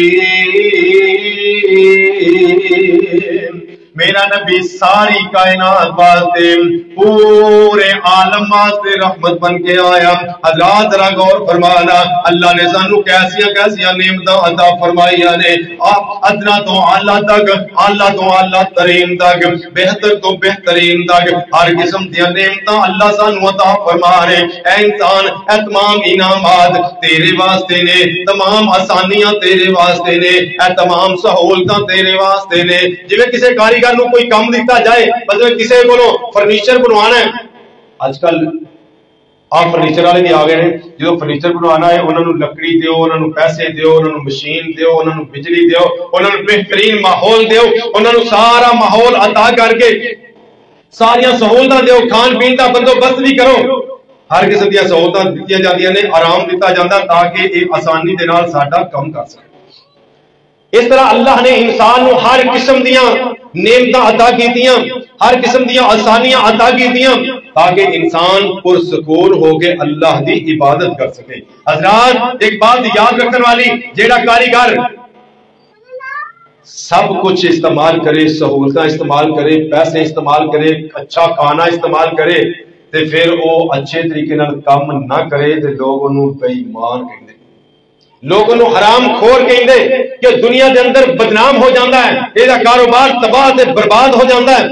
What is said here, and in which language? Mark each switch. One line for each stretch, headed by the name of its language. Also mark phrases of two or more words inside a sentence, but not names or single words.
Punjabi: میرا نبی ساری کائنات واسطے پورے عالم واسطے رحمت بن کے آیا. حضرات ذرا غور فرمانا, اللہ نے سانو کیسیاں کیسیاں نعمتاں عطا فرمائیاں نے. ادنا تو اعلیٰ تک, اعلیٰ تو اعلیٰ ترین تک, بہتر تو بہترین تک ہر قسم دی نعمتاں اللہ سانو عطا فرما رہے. اے انسان اے تمام انعامات تیرے واسطے نے, تمام آسانیاں تیرے واسطے نے, اے تمام سہولتاں تیرے واسطے نے. جویں کسے کاری نو کوئی کام دیتا جائے,
Urdu: مطلب کسی کو فرنیچر بنوانا ہے. آج کل آپ فرنیچر والے بھی آ گئے ہیں,
Punjabi: جو فرنیچر بنوانا ہے انہوں نے لکڑی دیو, انہوں نے پیسے دیو, انہوں نے مشین دیو, انہوں نے بجلی دیو, انہوں نے بہترین ماحول دیو, انہوں نے سارا ماحول عطا کر کے ساریاں سہولتاں دیو, کھان پین کا بندوبست بھی کرو. ہر قسم دیا سہولتاں دتیاں جاندیاں نے, آرام دیتا جاندہ تاکہ ایک آسانی دے نال ساڈا کم کر سکے. اس طرح اللہ نے انسان نو ہر قسم دیاں نعمتاں عطا کیتیاں, ہر قسم دیاں آسانیاں عطا کیتیاں تاکہ انسان پرسکون ہو کے اللہ دی عبادت کر سکے. حضرات ایک بات یاد رکھنے والی, جیڑا کاریگر سب کچھ استعمال کرے, سہولتاں استعمال کرے, پیسے استعمال کرے, اچھا کھانا استعمال کرے, تے پھر وہ اچھے طریقے نال کام نہ کرے تے لوگ انہوں بے ایمان کہندے, لوگوں نو حرام خور کہندے کہ دنیا دے اندر بدنام ہو جاندہ ہے, ایدہ کاروبار تباہ تے برباد ہو جاندہ ہے.